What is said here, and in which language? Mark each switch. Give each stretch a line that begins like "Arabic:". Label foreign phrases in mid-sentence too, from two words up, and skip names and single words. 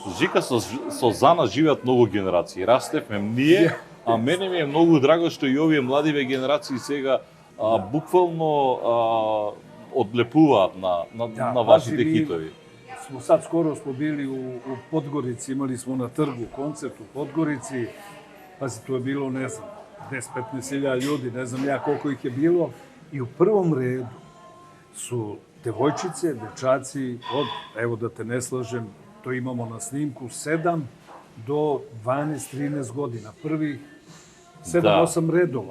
Macedonian: дека со Зана живеат многу генерации. Растевме ние, а мене ми е многу драго што и овие младиве генерации сега буквално одлепуваат на вашите хитови.
Serbian: Sad skoro smo bili u Podgorici, imali smo na trgu koncert u Podgorici, pazi, to je bilo, ne znam, 10-15 ljudi, ne znam ja koliko ih je bilo, i u prvom redu su devojčice, dečaci od, evo da te ne slažem, to imamo na snimku, 7 do 12-13 godina, prvih 7-8 redova.